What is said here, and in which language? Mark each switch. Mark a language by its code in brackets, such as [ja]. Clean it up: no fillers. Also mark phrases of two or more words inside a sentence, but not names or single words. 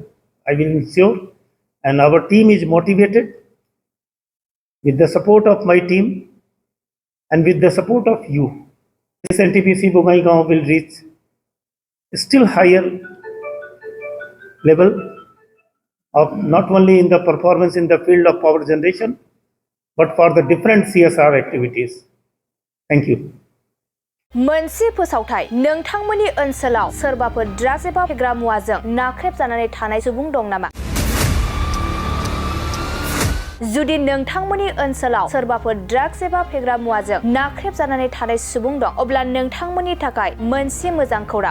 [en] I will ensure, and our team is motivated with the support of my team and with the support of you. This NTPC Bogaigaon will reach still higher level of not only in the performance in the field of power generation, but for the different CSR activities. Thank you. [brx] मोनसे फोसावथाय नोंथांमोननि ओनसोलाव सोरबाफोर ड्राग्स एबा फेग्रा मुवाजों नाख्रेबजानानै थानाय सुबुं दं नामा? जुदि नोंथांमोननि ओनसोलाव सोरबाफोर ड्राग्स एबा फेग्रा मुवाजों नाख्रेबजानानै थानाय सुबुं दं, अब्ला नोंथांमोननि थाखाय मोनसे मोजां खौरां।